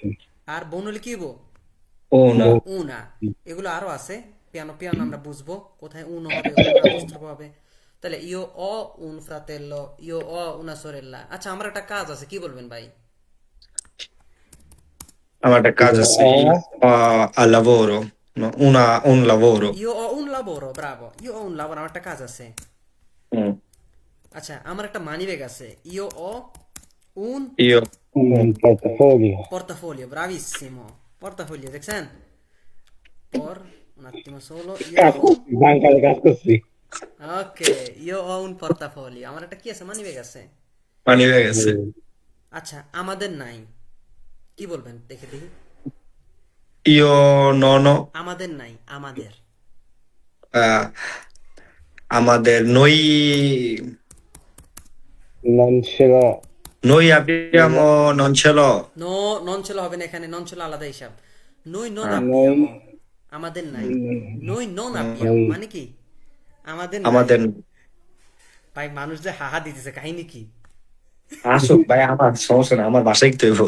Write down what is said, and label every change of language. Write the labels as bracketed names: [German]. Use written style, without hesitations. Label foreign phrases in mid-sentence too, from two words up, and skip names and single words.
[Bangla] আর বোন হলে কি হবো উনা উনা এগুলো আরো আছে [Italian] piano piano [Bangla] আমরা বুঝবো কোথায় উন হবে উনা অবস্থান হবে তাহলে [Italian] io ho un fratello io ho una sorella [Bangla] আচ্ছা আমার একটা কাজ আছে কি বলবেন ভাই আমার একটা কাজ আছে, [Italian] al lavoro, no? Un lavoro। io ho un lavoro [Bangla] ব্রাভো [Italian] io ho un lavoro [Bangla] আমার একটা কাজ আছে হুম। আচ্ছা আমার একটা মানি ব্যাগ আছে [Italian] io ho un [Bangla] ইয়ো [Italian] Un portafoglio. portafolio bravissimo portafolio দেখছেন por un attimo solo io [Bangla] কাজ [Italian] ho [Bangla] করছি, বাংকারে কাজ করছি। [Italian] ok io ho un portafolio [Bangla] আমার একটা কি আছে মানি ব্যাগ আছে পানি হয়ে গেছে। আচ্ছা আমাদের নাই কি বলবেন দেখে দেখি [Italian] io nono, [Bangla] আমাদের নাই আমাদের আমাদের নই, [Italian] Non ce l'ho. noi abbiamo, non ce l'ho। [Bangla] নো নন ছিল হবে না এখানে নন ছিল আলাদা হিসাব [Italian] noi non [Bangla] হ্যাঁ, আব্বিয়ামো আমাদের নাই, [Italian] noi non abbiamo [Bangla] নই মানে কি আমাদের নাই। আমাদের ভাই মানুষ যে হাহা দিতেছে কাহিনী কি? আসুক ভাই, আমার সমস্যা না, আমার বাসায় তো হইব,